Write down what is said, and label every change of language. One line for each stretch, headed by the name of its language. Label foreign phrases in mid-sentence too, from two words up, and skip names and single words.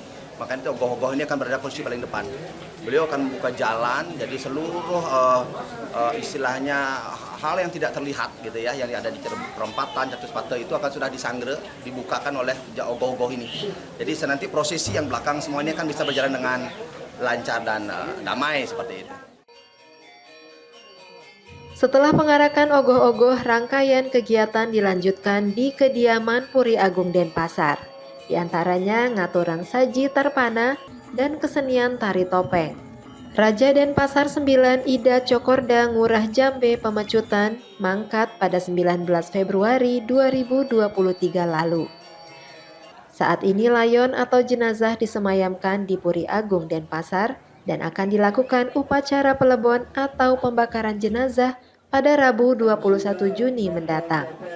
Indonesian: Makanya ogoh-ogoh ini akan berada posisi paling depan. Beliau akan membuka jalan, jadi seluruh istilahnya hal yang tidak terlihat gitu ya, yang ada di perempatan Catuspate itu akan sudah disanggre, dibukakan oleh ogoh-ogoh ini. Jadi nanti prosesi yang belakang semuanya kan bisa berjalan dengan lancar dan damai seperti itu. Setelah pengarakan ogoh-ogoh, rangkaian kegiatan dilanjutkan di kediaman Puri Agung Denpasar. Di antaranya ngaturang saji terpana dan kesenian tari topeng. Raja Denpasar 9 Ida Cokorda Ngurah Jambe Pemecutan mangkat pada 19 Februari 2023 lalu. Saat ini layon atau jenazah disemayamkan di Puri Agung Denpasar dan akan dilakukan upacara pelebon atau pembakaran jenazah pada Rabu 21 Juni mendatang.